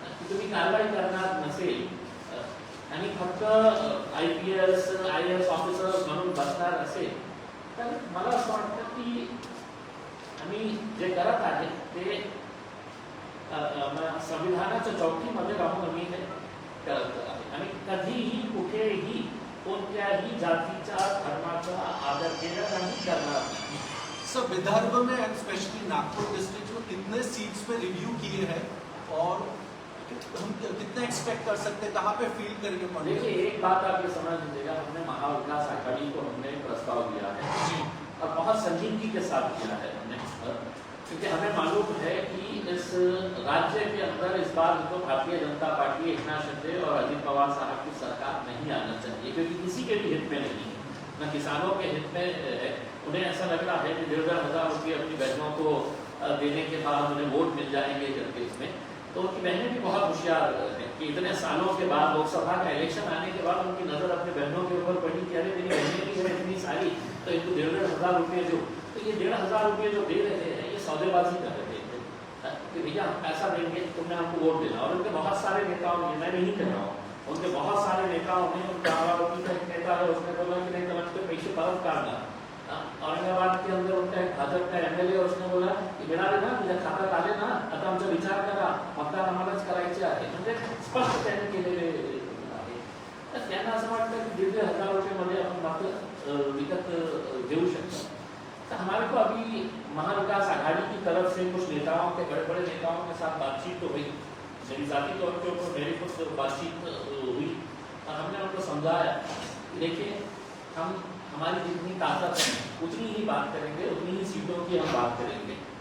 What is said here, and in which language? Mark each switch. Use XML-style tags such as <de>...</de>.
<mr>तुम्ही कारवाई करणार नसेल आणि फक्त IPS IAS ऑफिसर म्हणून बसणार असेल, तर मला असं वाटतं की आम्ही जे करत आहे ते संविधानाच्या चौकीमध्ये राहून आम्ही हे करत आहे आणि कधीही कुठेही कोणत्याही जातीच्या धर्माचा आदर केला नाही करणार.</mr> <hi>सर विदर्भ में एंड स्पेशली नागपुर डिस्ट्रिक्ट में कितने सीट्स पे रिव्यू किए हैं और हम कितना एक्सपेक्ट कर सकते हैं, कहाँ पे फील करेंगे? देखिए एक बात आप ये समझ लीजिएगा, हमने महाविकास आघाड़ी को हमने प्रस्ताव दिया है जी, और बहुत संजीदगी के साथ किया है हमने, क्योंकि हमें मालूम है कि इस राज्य के अंदर इस बार तो भारतीय जनता पार्टी एकनाथ शिंदे और अजित पवार साहब की सरकार नहीं आना चाहिए, क्योंकि किसी के भी हित में नहीं है, न किसानों के हित में है. उन्हें ऐसा लग रहा है कि 1,500 रुपये अपनी बहनों को देने के बाद उन्हें वोट मिल जाएंगे करके इसमें. तो उनकी बहनें भी बहुत होशियार है कि इतने सालों के बाद लोकसभा का इलेक्शन आने के बाद उनकी नजर अपने बहनों के ऊपर पड़ी कि अरे मेरी बहनें भी है इतनी सारी, तो इनको 1,500 रुपये जो, तो ये 1,500 रुपये जो दे रहे हैं ये सौदेबाजी कर रहे थे कि भैया हम पैसा देंगे तुमने हमको वोट देना. और उनके बहुत सारे नेताओं ने, मैं नहीं कह रहा हूँ, उनके बहुत सारे नेताओं ने, उनके आवारोपी का एक नेता है उसने बोला कि नहीं तो हमको पैसे</hi> <mr>परत काढणार.</mr> <hi>औरंगाबाद के अंदर उनका एक भाजप का MLA उसने बोला की</hi> <mr>मिळाले ना तुझ्या खात्यात आले ना आता आमचा विचार करा, मतदान आम्हालाच करायचे आहे. म्हणजे स्पष्ट त्यांनी केलेले आहे. तर त्यांना असं वाटतं की 1,500 रुपये आपण मात्र विकत घेऊ शकतो.</mr> <hi>तो हमारे को अभी महाविकास आघाड़ी की तरफ से कुछ नेताओं के, बड़े बड़े नेताओं के साथ बातचीत तो हुई, मेरी जाती तौर के ऊपर मेरी कुछ बातचीत हुई और हमने उनको समझाया देखिए हम हमारी जितनी ताकत है उतनी ही बात करेंगे, उतनी ही सीटों की हम बात करेंगे.</hi>